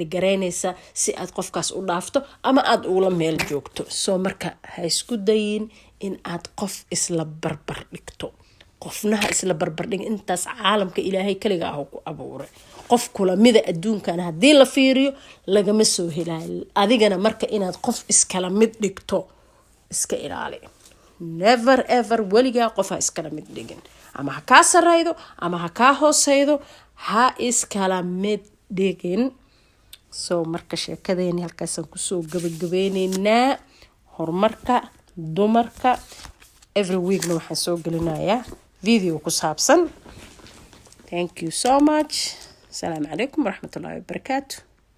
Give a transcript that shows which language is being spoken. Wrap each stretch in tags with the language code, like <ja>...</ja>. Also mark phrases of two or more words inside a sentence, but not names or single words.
<so>gareynaysa si aad qofkaas u dhaafto ama aad uula meel joogto soo marka ha isku dayin in aad qof isla barbar dhigto qofnaha isla barbar dhig intaas caalamka ilaahay kaliga ku abuuray qof kula mida adduunkan hadii la fiiriyo lagama soo helaayo adigana marka inaad qof iskala mid dhigto iska ilaali</so> <en>never ever</en> <so>weliga qof ha iskala mid dhigin ama ha kaa saraydo ama ha kaa hooseydo ha iskala mid dhigin soo marka sheekadeeni halkaasaan kusoo gabagabeyneynaa horumarka dumarka</so> <en>every weekna</en> <so>waxaan soo gelinayaa video ku saabsan</so> <en>thank you so much</en> <ar>السلام عليكم ورحمة الله وبركاته</ar>